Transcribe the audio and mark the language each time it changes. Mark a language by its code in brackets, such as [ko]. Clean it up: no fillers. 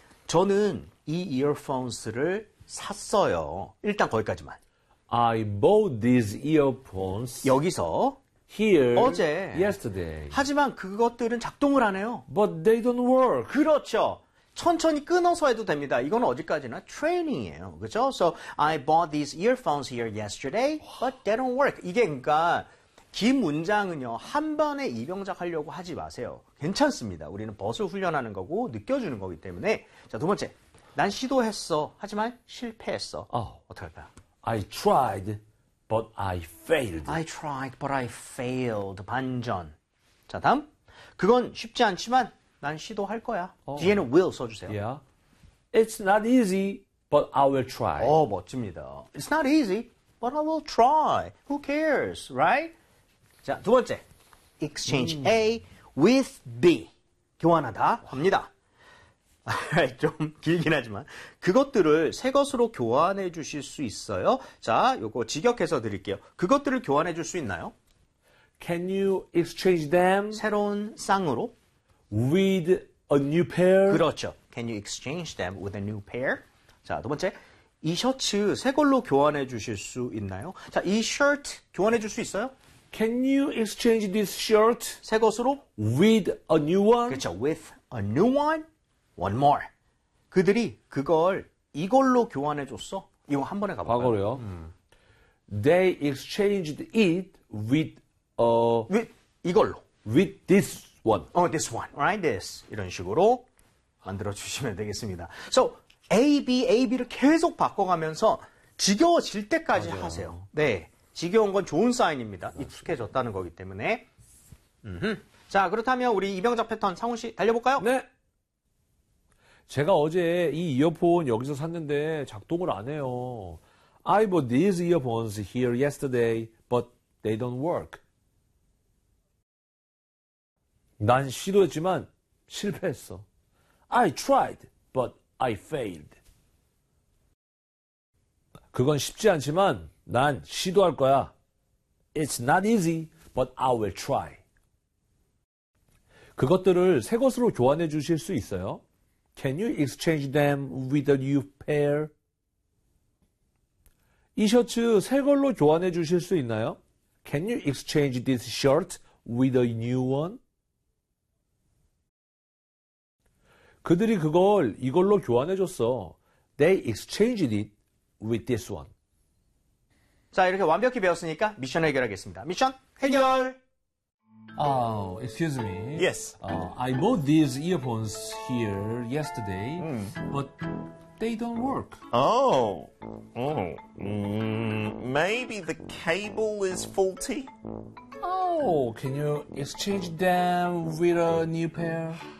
[ko] 저는 이 이어폰스를 샀어요. 일단 거기까지만. [en] I bought these earphones. [ko] 여기서. [en] Here. [ko] 어제. [en] Yesterday. [ko] 하지만 그것들은 작동을 안 해요. [en] But they don't work. [ko] 그렇죠. 천천히 끊어서 해도 됩니다. 이건 어디까지나 트레이닝이에요. 그렇죠? [en] So I bought these earphones here yesterday, but they don't work. [ko] 이게 그러니까 긴 문장은요. 한 번에 입영작 하려고 하지 마세요. 괜찮습니다. 우리는 but을 훈련하는 거고 느껴주는 거기 때문에. 자, 두 번째. 난 시도했어. 하지만 실패했어. 어떡할까요? [en] I tried, but I failed. I tried, but I failed. [ko] 반전. 자, 다음. 그건 쉽지 않지만 난 시도할 거야. 뒤에는 will 써주세요. [en] Yeah. It's not easy, but I will try. [ko] 오, 멋집니다. [en] It's not easy, but I will try. Who cares, right? [ko] 자, 두 번째. [en] Exchange A with B. [ko] 교환하다 합니다. 좀 길긴 하지만 그것들을 새 것으로 교환해 주실 수 있어요? 자, 요거 직역해서 드릴게요. 그것들을 교환해 줄 수 있나요? [en] Can you exchange them? [ko] 새로운 쌍으로? [en] With a new pair? [ko] 그렇죠. [en] Can you exchange them with a new pair? [ko] 자, 두 번째. 이 셔츠 새 걸로 교환해 주실 수 있나요? 자, 이 셔츠 교환해 줄 수 있어요? [en] Can you exchange this shirt? [ko] 새 것으로? [en] With a new one? [ko] 그렇죠. [en] With a new one? One more. [ko] 그들이 그걸 이걸로 교환해 줬어. 이거 한 번에 가볼까요? 과거로요. [en] They exchanged it with [ko] with 이걸로. [en] With this one. Oh, this one. Right? This. [ko] 이런 식으로 만들어 주시면 되겠습니다. So, A, B, A, B를 계속 바꿔가면서 지겨워질 때까지 맞아요. 하세요. 네. 지겨운 건 좋은 사인입니다. 맞아요. 익숙해졌다는 거기 때문에. 음흠. 자, 그렇다면 우리 입영작 패턴 상훈 씨 달려볼까요? 네. 제가 어제 이 이어폰 여기서 샀는데 작동을 안 해요. [en] I bought these earphones here yesterday, but they don't work. [ko] 난 시도했지만 실패했어. [en] I tried, but I failed. [ko] 그건 쉽지 않지만 난 시도할 거야. [en] It's not easy, but I will try. [ko] 그것들을 새 것으로 교환해 주실 수 있어요? [en] Can you exchange them with a new pair? [ko] 이 셔츠 새 걸로 교환해 주실 수 있나요? [en] Can you exchange this shirt with a new one? [ko] 그들이 그걸 이걸로 교환해 줬어. [en] They exchanged it with this one. [ko] 자, 이렇게 완벽히 배웠으니까 미션 해결하겠습니다. 미션 해결! [en] Oh, excuse me. Yes. I bought these earphones here yesterday, but they don't work. Oh. Maybe the cable is faulty? Oh, can you exchange them with a new pair?